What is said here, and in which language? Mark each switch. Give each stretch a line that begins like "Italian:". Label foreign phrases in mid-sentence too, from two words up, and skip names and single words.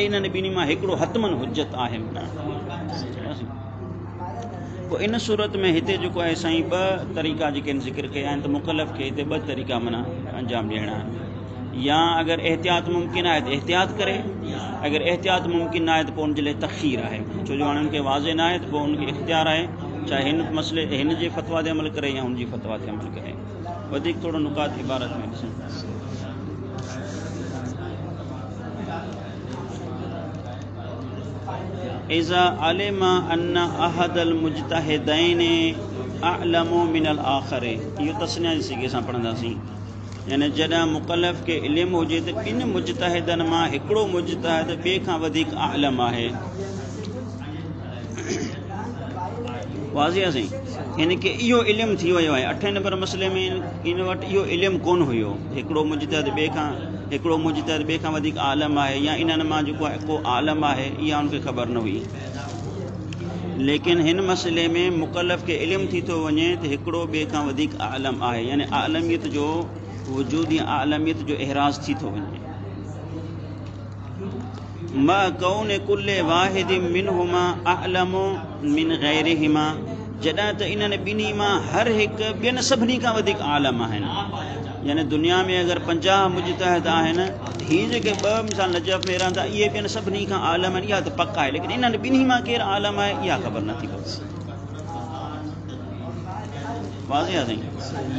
Sindhi: इन्हनि ॿिन्ही मां हिकिड़ो हतमन हुजत आहे। पोइ इन सूरत में हिते जेको आहे साईं ॿ तरीक़ा जेके आहिनि ज़िक्र कया आहिनि, त मुकलफ़ खे हिते ॿ तरीक़ा माना अंजाम ॾियणा आहिनि। या अगरि एहतियात मुमकिन आहे त एहतियात करे, अगरि एहतियात मुमकिन न आहे त पोइ उनजे लाइ तख़ीर आहे। छो जो हाणे उनखे वाज़े न आहे त पोइ उनखे इख़्तियार आहे, चाहे हिन मसइले हिन जे फ़तवा ते अमल करे या हुनजी फ़तवा ते अमल करे। वधीक थोरो नुकात इबारत में ॾिसूं।
Arabic: إذا علم أن أحد المجتهدين أعلم من الآخر,
Sindhi: इहो तस्निया जी सीगे सां पढ़ंदासीं। यानी जॾहिं मुकलफ़ खे इल्मु हुजे त ॿिनि मुजतहिदनि मां हिकिड़ो मुजतहिद ॿिए खां वधीक आलम आहे। वाज़े आहे साईं, हिन खे इहो इल्मु थी वियो आहे। 8 नंबर मसइले में इन वटि इहो इल्मु कोन हुयो, हिकिड़ो मुजतहिद ॿिए खां वधीक आलम आहे या इन्हनि मां जेको आहे को आलम आहे, इहा उनखे ख़बर न हुई। लेकिन हिन मसइले में मुकलफ़ खे इल्मु थी थो वञे त हिकिड़ो ॿिए खां वधीक आलम आहे, यानी आलमियत जो वजूद या आलमियत जो एहराज़ थी थो वञे।
Arabic: مع كون كل واحد منهما أعلم من غيرهما,
Sindhi: जॾहिं त इन्हनि ॿिन्ही मां हर हिकु ॿियनि सभिनी खां वधीक आलम आहिनि। यानी दुनिया में अगरि 50 मुजतहिद आहिनि, हीअ जेके 2 मिसाल नजफ़ में रहंदा, इहे ॿियनि सभिनी खां आलम आहिनि, इहा त पक आहे। लेकिन इन्हनि ॿिन्ही मां केरु आलम आहे इहा ख़बर नथी पवे। वाज़े आहे साईं।